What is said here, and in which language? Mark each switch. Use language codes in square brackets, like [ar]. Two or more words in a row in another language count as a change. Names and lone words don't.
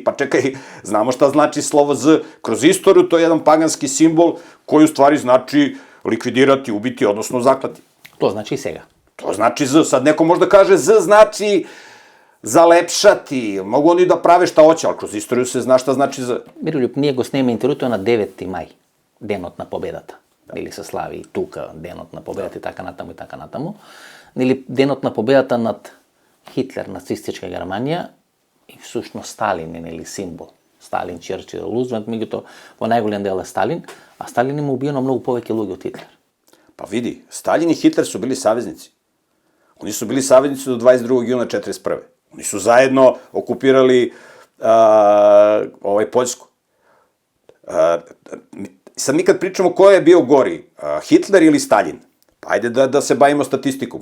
[sr] Pa čekaj, znamo šta znači slovo Z kroz istoriju, to je jedan paganski simbol koji u stvari znači likvidirati, ubiti, odnosno zaklati. To znači i сега. To znači Z. Sad neko možda kaže Z znači zalepšati, mogu oni da prave šta hoće, ali kroz istoriju se zna šta znači Z. [mk] Мирољуб, ние го сниме интервјуто на 9. мај, денот на победата. Или се слави и тука денот на победата и така натаму. Или денот на победата над Хитлер, нацистичка Германија и всушност Сталин е нели символ. Сталин, Черчил, Рузвелт, меѓутоа во најголем дел е Сталин, а Сталин има убиено многу повеќе луѓе од Хитлер. [sr] Pa vidi, Stalin i Hitler su bili saveznici. Oni su bili saveznici do 22. juna 1941. Oni su zajedno okupirali Poljsku. Sad mi kad pričamo ko je bio gori, Hitler ili Stalin, pa ajde da se bavimo statistikom.